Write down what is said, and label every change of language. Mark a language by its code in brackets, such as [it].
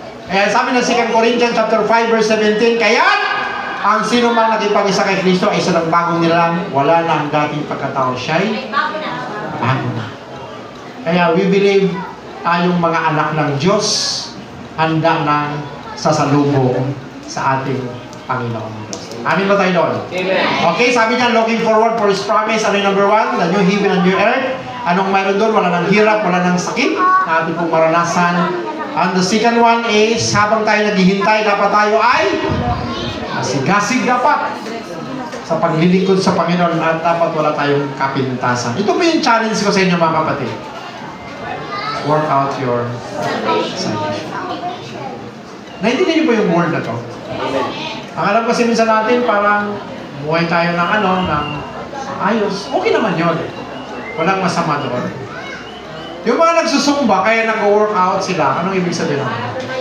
[tl] Kaya sabi ng 2 Corinthians chapter 5 verse 17, kaya ang sino mang nakipag-isa kay Kristo ay isa ng bagong nilalang, wala na ang dating pagkatao. Siya'y bago na. Kaya [en] we believe [tl] tayong mga anak ng Diyos handa ng sasalubong sa ating Panginoon Diyos. Amin ba tayo doon? Amen. [en] Okay, [tl] sabi niya, [en] looking forward for His promise. [tl] Ano yung number 1? [en] The new heaven and new earth. [tl] Anong mayroon doon? Wala ng hirap, wala ng sakit na ating pong maranasan. [en] And the second one is, [tl] habang tayo naghihintay, dapat tayo ay masigasig dapat. sa paglilingkod sa Panginoon at dapat wala tayong kapintasan. Ito po yung challenge ko sa inyo mga kapatid. [en] Work out your salvation. [tl] Naintindihan niyo po yung word na to? Ang alam kasi minsan natin, parang buhay tayo ng ng ayos. Okay naman yun. Walang masama doon. Yung mga nagsusumba, kaya nag-workout sila, anong ibig sabihin naman?